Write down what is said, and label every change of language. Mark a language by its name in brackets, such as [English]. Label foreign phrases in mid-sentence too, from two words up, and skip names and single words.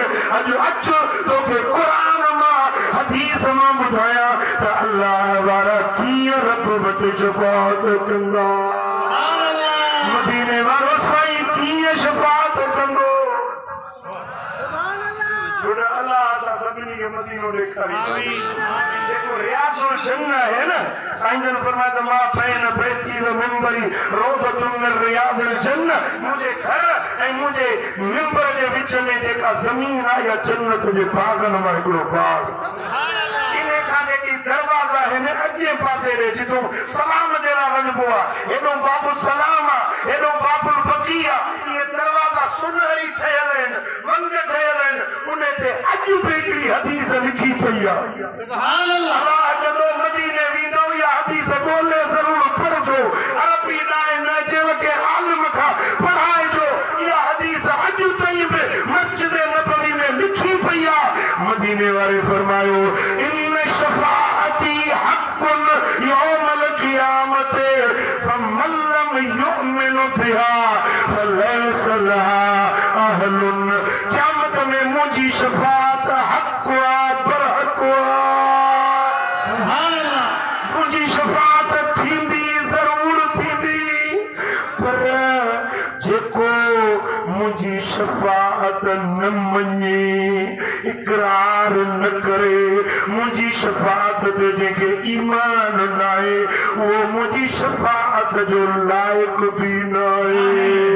[Sindhi] अॼु अच तोखे क़ुरान मां हदीस मां ॿुधायां त अल्लाह वारा कीअं रब वटि शफाअत कंदा, मदीने वारो साईं कीअं शफाअत कंदो। सभिनी खे मदीनो ॾेखारी। जेको रियाज़ुल जन्नत है न, साईं जन फरमाया त [Arabic] ما بين بيتي ومنبري روضة من رياض الجنة, [Sindhi] मुंहिंजे घर ऐं मुंहिंजे मिंबर जे विच में जेका ज़मीन आहे या जन्नत जे बाग़नि मां हिकिड़ो बाग़। इन खां जेकी दरवाज़ा आहिनि अॻिए पासे ॾे जिथो सलाम जे लाइ वञिबो आहे, हेॾो बाबु सलाम आहे, हेॾो बाबुल बकी आहे, इहे दरवाज़ा सुनहरी ठहियल आहिनि, वंग ठहियल आहिनि। उन ते अॼु बि हिकिड़ी हदीस लिखी पई आहे। [Arabic] سبحان الله. [Sindhi] जॾहिं मदीने वेंदो इहा हदीस ॻोल्हे ज़रूर पढ़जो, अरबी न जेव के आलिम खां पढ़ाइजो। इहा हदीस अॼु ताईं बि मस्जिद नबवी में लिखी पई आहे। [Arabic] मदीने वारे फरमायो إن شفاعتي حق يوم القيامة فمن لم يؤمن بها فليس لها أهل. [Sindhi] क़यामत में मुंहिंजी शफाअत हक़ बरहक़, मुंहिंजी शफाअत थींदी ज़रूर थींदी, पर जेको मुंहिंजी शफाअत न मञे, इक़रार न करे, मुंहिंजी शफाअत ते जंहिंखे ईमान न आहे उहो मुंहिंजी शफाअत जो लाइक़ बि न आहे।